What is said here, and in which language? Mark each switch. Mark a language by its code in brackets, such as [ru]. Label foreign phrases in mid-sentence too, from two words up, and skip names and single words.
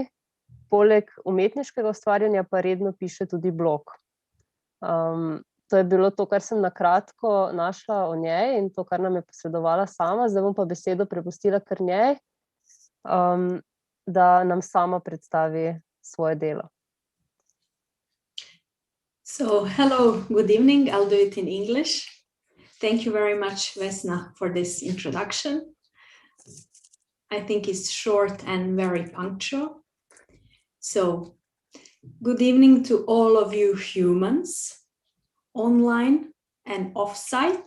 [sl] Poleg umetniškega ustvarjanja pa redno piše tudi blog. To je bilo to, kar sem na kratko našla o njej in to, kar nam je posredovala sama. Zdaj bom pa besedo prepustila kar njej, da nam sama predstavi svoje delo. [en] So, hello, good evening. I'll do it in English. Thank you very much, Vesna, for this introduction. I think it's short and very punctual. So, good evening to all of you humans, online and off-site.